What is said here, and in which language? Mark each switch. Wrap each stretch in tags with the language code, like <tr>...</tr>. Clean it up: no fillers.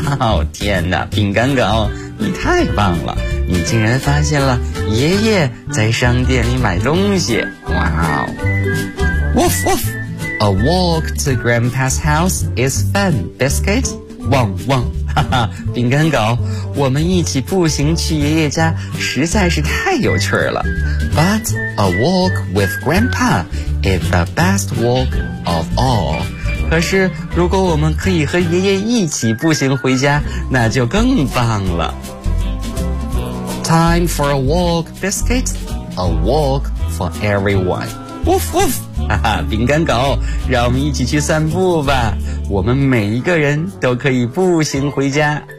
<zh>哦，天哪，饼干狗，你太棒了，你竟然发现了爷爷在商店里买东西。哇哦。</zh> <en>Woof woof. A walk to Grandpa's house is fun, Biscuit.</en> <zh>汪汪，哈哈，饼干狗，我们一起步行去爷爷家实在是太有趣了。</zh> <en>But a walk with Grandpa is the best walk of all.</en> <zh>可是如果我们可以和爷爷一起步行回家，那就更棒了。</zh> <en>Time for a walk, Biscuit. A walk for everyone. Woof woof.</en> <zh>哈哈，饼干狗，让我们一起去散步吧，我们每一个人都可以步行回家。</zh>